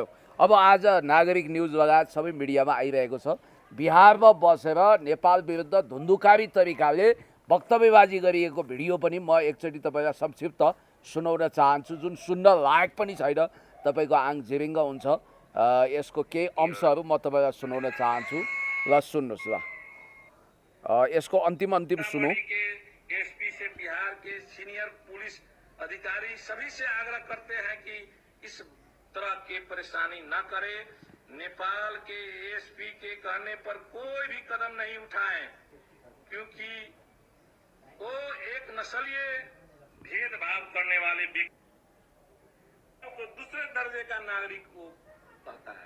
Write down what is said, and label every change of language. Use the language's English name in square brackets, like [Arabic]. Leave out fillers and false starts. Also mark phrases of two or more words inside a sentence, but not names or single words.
[Nepali] अब आज नागरिक न्युज लगायत सबै मिडियामा आइरहेको छ, बिहारमा बसेर नेपाल विरुद्ध धुन्धुकारी तरिकाले वक्तव्यबाजी गरिएको भिडियो पनि म एकचोटि तपाईँलाई संक्षिप्त सुनाउन चाहन्छु, जुन सुन्न लायक पनि छैन, तपाईँको आङ झिरिङ्ग हुन्छ। यसको केही अंशहरू म तपाईँलाई सुनाउन चाहन्छु, ल सुन्नुहोस्। ल यसको अन्तिम सुनौ। [Hindi] के एसपी से बिहार के सीनियर पुलिस अधिकारी सभी से आग्रह करते हैं कि इस तरह की परेशानी न करे। नेपाल के एसपी के कहने पर कोई भी कदम नहीं उठाएं, क्योंकि वो एक नस्लीय भेदभाव करने वाले व्यक्ति को दूसरे दर्जे का नागरिक को कहता है।